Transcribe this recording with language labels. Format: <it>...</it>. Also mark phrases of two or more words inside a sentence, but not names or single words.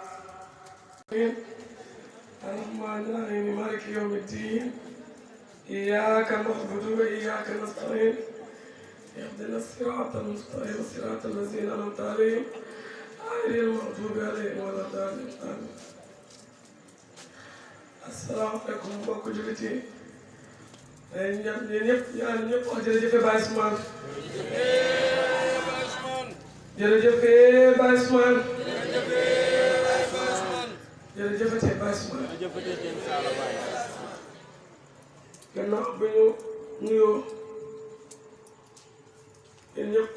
<ar>الرحمن الرحيم مالك يوم الدين إياك نعبد وإياك نستعين اهدنا الصراط المستقيم صراط الذين أنعمت عليهم غير المغضوب عليهم ولا الضالين آمين. السلام عليكم</ar> <wo>mbokk jullit yi ñaan ñëpp wax jërëjëf Baye Ousmane jërëjëf Baye Ousmane jërëjëf Baye Ousmane gannaaw bi ñu nuyoo yéen ñëpp</wo>